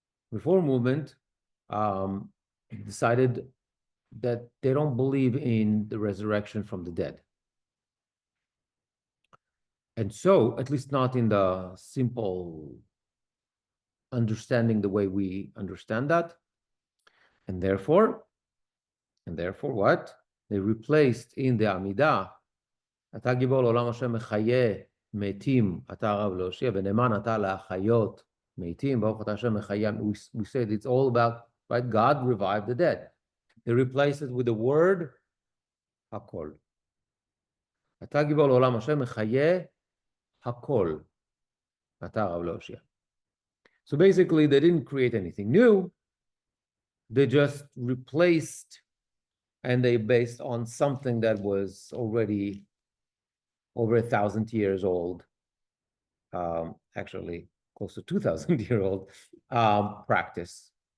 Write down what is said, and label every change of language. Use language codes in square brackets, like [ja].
[en] Reform movement decided that they don't believe in the resurrection from the dead. And so, at least not in the simple understanding the way we understand that. And therefore what? [he] They replaced in the Amidah, אתה גיבור לעולם השם מחיה מתים, אתה הרב להושיע, ונאמן אתה להחיות מתים, ברוך אתה השם מחיה. [en] We said it's all about, right? God revived the dead. They replaced it with the word hakol. [he] אתה גיבור לעולם השם מחיה hakol, אתה הרב להושיע. [en] So basically, they didn't create anything new. They just replaced, and they based on something that was already over 1,000 years old, actually close to 2,000-year-old practice.